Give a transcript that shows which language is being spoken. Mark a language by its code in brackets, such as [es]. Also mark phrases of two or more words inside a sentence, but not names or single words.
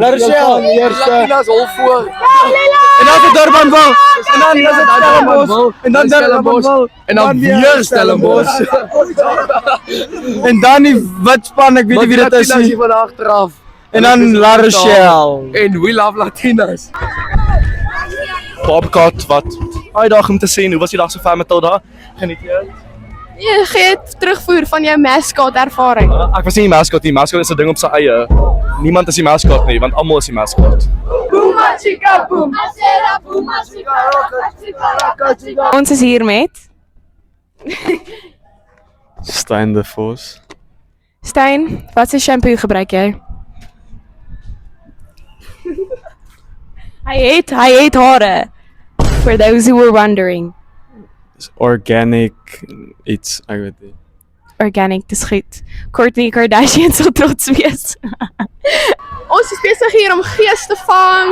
[af] Larshel, Latinas hol voor. En dan die Durbanville. En dan is dit Stellenbosch. En dan Durbanville. En dan weer Stellenbosch. En dan die wit span, ek weet nie wie dit is Latinas nie. hier van agteraf. En dan La Rochelle. [en] En we love Latinas. [af] Bobcat, wat uitdaging om te sien. Hoe was die dag so ver met Tilda? Geniet jy? Jy gee terugvoer van jou mascot ervaring. Ek was nie die mascot nie. Mascot is 'n ding op sy eie. Niemand is die mascot nie, want almal is die mascot. Ons is hier met Stein de Vos. Stein, wat se shampoo gebruik jy? Hy het hare. [en] For those who were wondering. [af] Organic iets, ek weet nie. Organic, dis goed. Kourtney Kardashian sal trots wees. Ons is besig hier om gees te vang.